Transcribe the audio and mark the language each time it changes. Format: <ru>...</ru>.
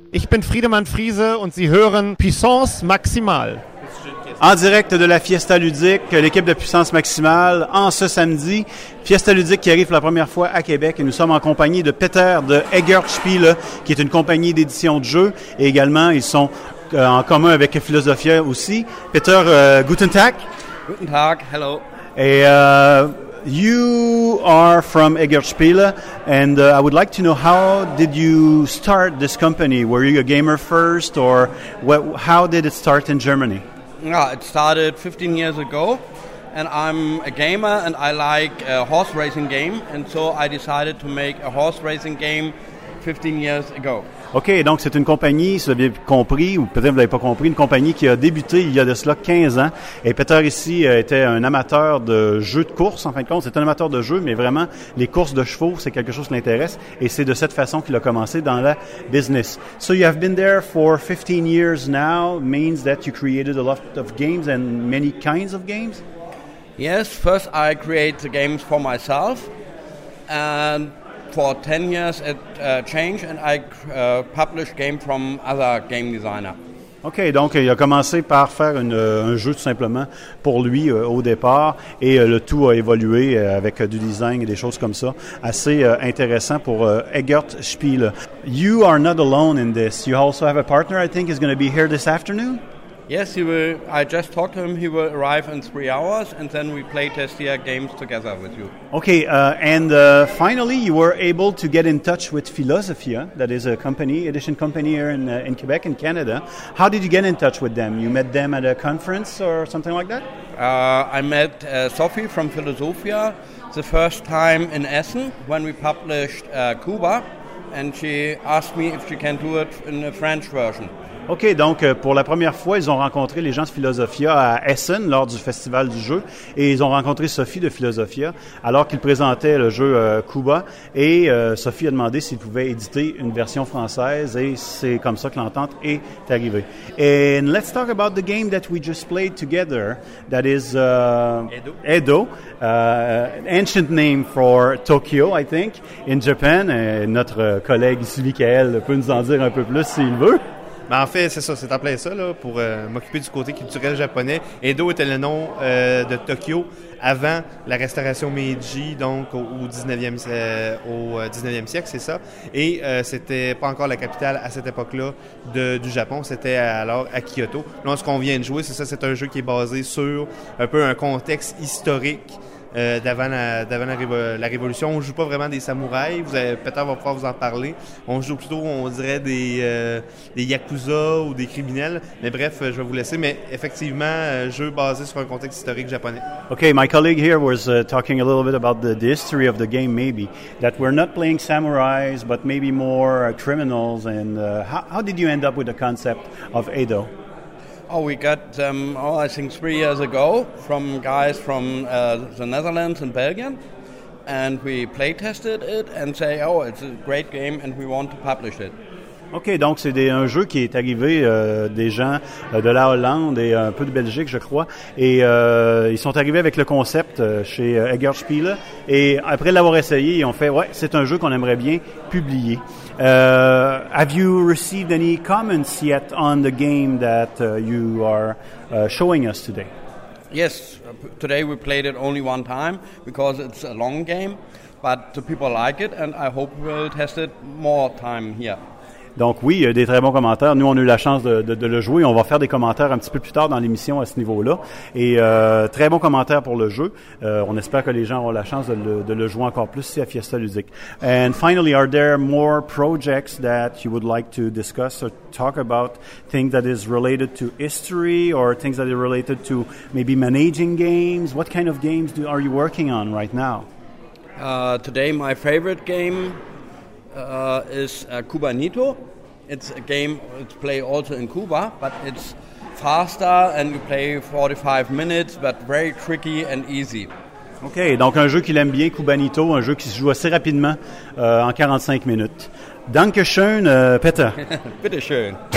<de>bin Friedemann Friese und Sie hören Puissance Maximale.</de> <fr>En direct de la Fiesta Ludique, l'équipe de Puissance Maximale, en ce samedi. Fiesta Ludique qui arrive pour la première fois à Québec. Et nous sommes en compagnie de Peter de Eggerspiele, qui est une compagnie d'édition de jeux. Et également, ils sont en commun avec Philosophia aussi.</fr> <de>Peter, guten Tag. Guten Tag, hello.</de> <fr>Et</fr> <en>you are from Eggerspiele, and I would like to know, how did you start this company? Were you a gamer first, or how did it start in Germany? Yeah, it started 15 years ago, and I'm a gamer, and I like a horse racing game, and so I decided to make a horse racing game 15 years ago.</en> <fr>OK, donc c'est une compagnie, si vous avez compris, ou peut-être vous n'avez pas compris, une compagnie qui a débuté il y a de cela 15 ans. Et Peter ici était un amateur de jeux de course, en fin de compte. C'est un amateur de jeux, mais vraiment, les courses de chevaux, c'est quelque chose qui l'intéresse. Et c'est de cette façon qu'il a commencé dans la business.</fr> <en>So you have been there for 15 years now, means that you created a lot of games and many kinds of games? Yes, first I create the games for myself, and for 10 years it changed, and I published game from other game designer.</en> <fr>OK, donc il a commencé par faire un jeu tout simplement pour lui au départ, et le tout a évolué avec du design et des choses comme ça. Assez intéressant pour Eggerspiele.</fr> <en>You are not alone in this. You also have a partner, I think, is going to be here this afternoon? Yes, he will. I just talked to him. He will arrive in 3 hours, and then we play Testia games together with you. Okay, and finally, you were able to get in touch with Philosophia, that is a company, edition company here in Quebec, in Canada. How did you get in touch with them? You met them at a conference or something like that? I met Sophie from Philosophia the first time in Essen when we published Cuba, and she asked me if she can do it in a French version.</en> <fr>OK, donc pour la première fois, ils ont rencontré les gens de Philosophia à Essen lors du Festival du jeu, et ils ont rencontré Sophie de Philosophia alors qu'ils présentaient le jeu Cuba, et Sophie a demandé s'ils pouvaient éditer une version française, et c'est comme ça que l'entente est arrivée.</fr> <en>And let's talk about the game that we just played together, that is Edo, ancient name for Tokyo, I think, in Japan.</en> <fr>Et notre collègue ici, Michael, peut nous en dire un peu plus s'il veut. Ben en fait, c'est ça, c'est en plein ça, là, pour m'occuper du côté culturel japonais. Edo était le nom de Tokyo avant la restauration Meiji, donc au 19e siècle, c'est ça. Et c'était pas encore la capitale à cette époque-là du Japon, c'était alors à Kyoto. Là, ce qu'on vient de jouer, c'est ça, c'est un jeu qui est basé sur un peu un contexte historique d'avant la révolution. On joue pas vraiment des samouraïs, Peter va pouvoir vous en parler. On joue plutôt, on dirait, des yakuza ou des criminels. Mais bref, je vais vous laisser. Mais effectivement, jeu basé sur un contexte historique japonais.</fr> <en>Okay, my colleague here was talking a little bit about the history of the game, maybe. That we're not playing samouraïs, but maybe more criminals. And how did you end up with the concept of Edo? Oh, we got them, I think, 3 years ago from guys from the Netherlands and Belgium. And we play-tested it and say, oh, it's a great game and we want to publish it.</en> <fr>OK, donc c'est un jeu qui est arrivé des gens de la Hollande et un peu de Belgique, je crois. Et ils sont arrivés avec le concept chez Eggerspiele. Et après l'avoir essayé, ils ont fait, ouais, c'est un jeu qu'on aimerait bien publier.</fr> <en>Have you received any comments yet on the game that you are showing us today? Yes, today we played it only one time because it's a long game, but the people like it and I hope we'll test it more time here.</en> <fr>Donc oui, il y a des très bons commentaires. Nous, on a eu la chance de le jouer. On va faire des commentaires un petit peu plus tard dans l'émission à ce niveau-là. Et très bons commentaires pour le jeu. On espère que les gens auront la chance de le jouer encore plus ici à Fiesta Ludique.</fr> <en>And finally, are there more projects that you would like to discuss or talk about? Things that is related to history or things that are related to maybe managing games? What kind of games are you working on right now? Today, my favorite game is Cubanito. It's a game that's played also in Cuba, but it's faster and you play 45 minutes, but very tricky and easy.</en> <fr>OK, donc un jeu qu'il aime bien, Cubanito, un jeu qui se joue assez rapidement en 45 minutes.</fr> <de>Dankeschön, Peter. Bitte schön.</de>